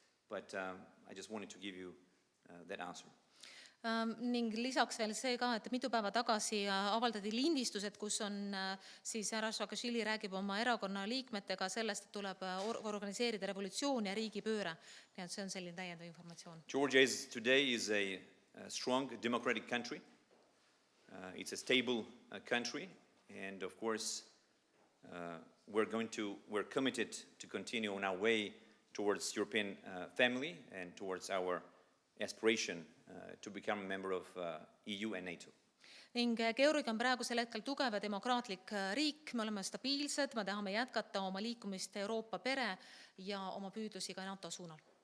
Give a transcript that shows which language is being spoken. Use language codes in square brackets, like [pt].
[en] But I just wanted to give you that answer. [et] Ning lisaks veel see ka, et mitu päeva tagasi avaldati lindistused, kus on siis härra Saakashvili räägib oma erakonna liikmetega sellest, et tuleb organiseerida revolutsioon ja riigipööre. Nii et see on selline täiendav informatsioon. [en] Georgia today is a strong democratic country. It's a stable country, and of course we're committed to continue on our way towards European family and towards our aspiration to become a member of EU and NATO. [et] Ning Georgia on praegusel hetkel tugev ja demokraatlik riik, me oleme stabiilsed, me tahame jätkata oma liikumist Euroopa pere ja oma püüdlusi ka NATO suunal.